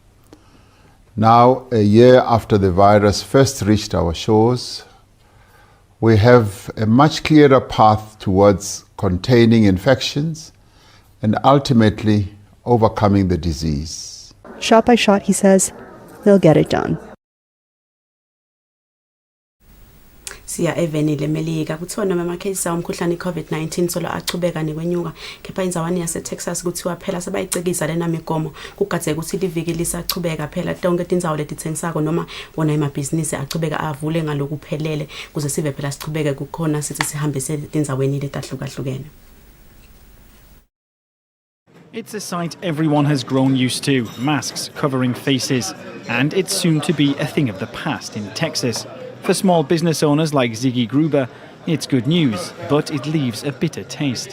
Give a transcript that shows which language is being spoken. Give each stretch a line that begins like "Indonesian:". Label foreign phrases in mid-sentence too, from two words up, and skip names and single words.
English: Now, a year after the virus first reached our shores, we have a much clearer path towards containing infections and ultimately overcoming the disease. Shot by shot, he says, they'll get it done.
Swati: Siya evenile Melika kuthiwa noma amakhesi omkhuhlane iCovid-19 solo achubeka nikwenyuka kepha inzawani yaseTexas kuthiwa phela sebayicikisa lena migomo kugadze ukuthi liviki lisachubeka phela tonke tindzawo letithengisako noma wona emabhizinisi achubeka avule ngalokuphelele kuze sive phela sichubeke kukhona sithi sihambise tindzaweni letahlukahlukene.
English: It's a sight everyone has grown used to, masks covering faces, and it's soon to be a thing of the past in Texas. For small business owners like Ziggy Gruber, it's good news, but it leaves a bitter taste.